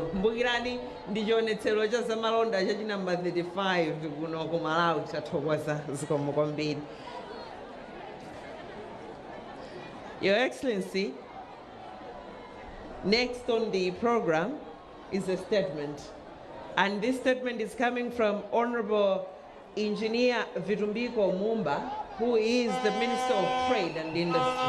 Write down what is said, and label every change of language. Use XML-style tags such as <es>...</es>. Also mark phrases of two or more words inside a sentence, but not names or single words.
<ny>Kumbukirani ndi chionetsero cha zamalonda cha chinamba 35 kuno ku Malawi. Tathokoza zikomo kwambiri.</ny> <en>Your Excellency, next on the program is a statement, and this statement is coming from Honorable Engineer Vitumbiko Mumba, who is the Minister of Trade and Industry.</en>